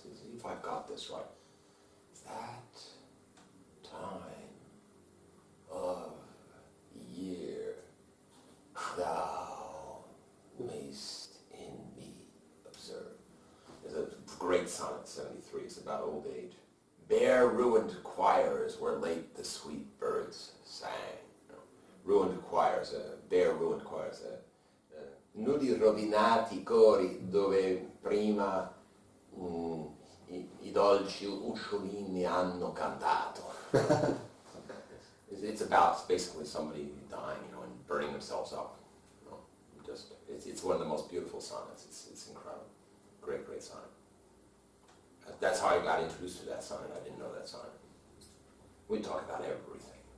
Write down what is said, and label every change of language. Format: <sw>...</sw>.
<en>See if I've got this right. That time of year thou mayst in me observe." There's a great sonnet, 73. It's about old age. Bare ruined choirs where late the sweet birds sang. You know, ruined choirs, bare ruined choirs.</en> <it>Nudi rovinati cori dove prima I dolci usciolini hanno cantato.</it> <en>It's about basically somebody dying, you know, and burning themselves up. You know, it's one of the most beautiful sonnets. It's incredible. Great sonnet. That's how I got introduced to that sonnet. I didn't know that sonnet. We talk about everything.</en>